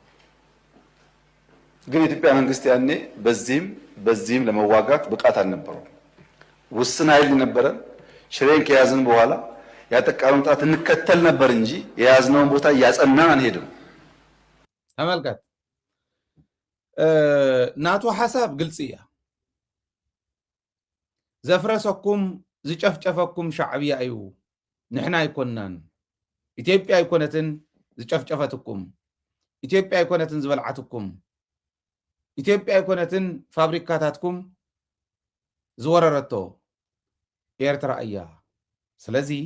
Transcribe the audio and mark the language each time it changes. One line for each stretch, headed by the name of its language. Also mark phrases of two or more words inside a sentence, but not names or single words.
Amharic: ግን የኢትዮጵያ መንግስት ያኔ በዚህም ለመዋጋት ብቃት አልነበረው። ውስን ኃይል ነበረን። ሽሬን ከያዝን በኋላ ያጠቃነውን ጣት እንከተል ነበር እንጂ የያዝነውን ቦታ እያጸናን አንሄድም።
Tigrinya: ተመልከት፣ ናቱ ሐሳብ ግልጽ እያ። ዘፍረሰኩም ዝጨፍጨፈኩም ሻዕብያ እዩ፣ ንሕና ኣይኮናን። ኢትዮጵያ ኣይኮነትን ዝጨፍጨፈትኩም፣ ኢትዮጵያ ኣይኮነትን ዝበልዓትኩም፣ ኢትዮጵያ ኣይኮነትን ፋብሪካታትኩም ዝወረረቶ ኤርትራ እያ። ስለዚ